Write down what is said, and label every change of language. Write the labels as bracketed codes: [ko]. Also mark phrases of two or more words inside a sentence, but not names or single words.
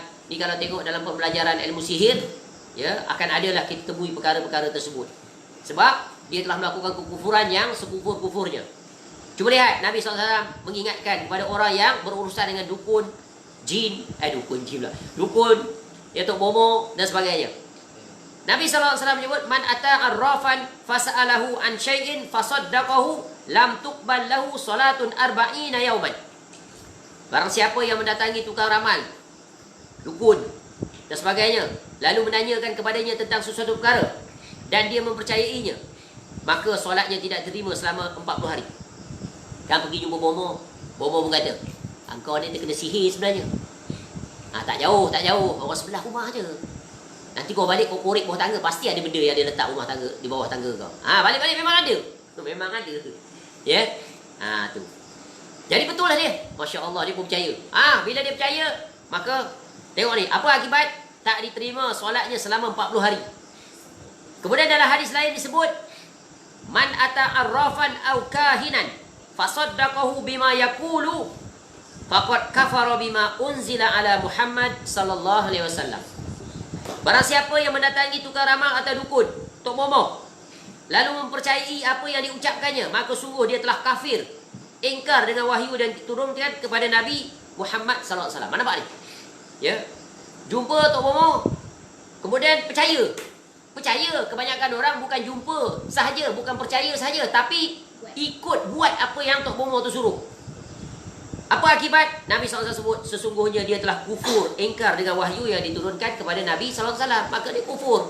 [ms] Ni kalau tengok dalam pembelajaran ilmu sihir, akan adalah kita temui perkara-perkara tersebut. Sebab dia telah melakukan kekufuran yang sekufur-kufurnya. Cuba lihat, Nabi SAW mengingatkan kepada orang yang berurusan dengan dukun, jin, dukun, tok bomoh dan sebagainya. Nabi SAW menyebut, [ar] من أتى عرافا فسأله عن شيء فصدقه لم تقبل له صلاة أربعين يوما. [ms] Barang siapa yang mendatangi tukang ramal, dukun dan sebagainya, lalu menanyakan kepadanya tentang sesuatu perkara dan dia mempercayainya, maka solatnya tidak terima selama 40 hari. Kan pergi jumpa bomoh pun kata, engkau ni terkena sihir sebenarnya. Tak jauh, orang sebelah rumah je. Nanti kau balik, kau korek bawah tangga, pasti ada benda yang dia letak rumah tangga, di bawah tangga kau. Balik memang ada. Memang ada. Ya. Tu. Jadi betul lah dia. [ar] ما شاء الله, [ms] dia pun percaya. Bila dia percaya, maka tengok ni, apa akibat? Tak diterima solatnya selama 40 hari. Kemudian dalam hadis lain disebut, [ar] من أتى عرافا أو كاهنا فصدقه بما يقول فقد كفر بما أنزل على محمد صلى الله عليه وسلم. [ms] Barang siapa yang mendatangi tukang ramal atau dukun, tok bomoh, lalu mempercayai apa yang diucapkannya, maka sungguh dia telah kafir, ingkar dengan wahyu dan diturunkan kepada Nabi Muhammad [ar] صلى الله عليه وسلم. [ms] Mana nampak ni? Ya. Jumpa tok bomoh, kemudian percaya. Kebanyakan orang bukan jumpa sahaja, bukan percaya sahaja, tapi ikut buat apa yang tok bomoh tu suruh. Apa akibat? Nabi SAW sebut, sesungguhnya dia telah kufur, ingkar dengan wahyu yang diturunkan kepada Nabi SAW, maka dia kufur.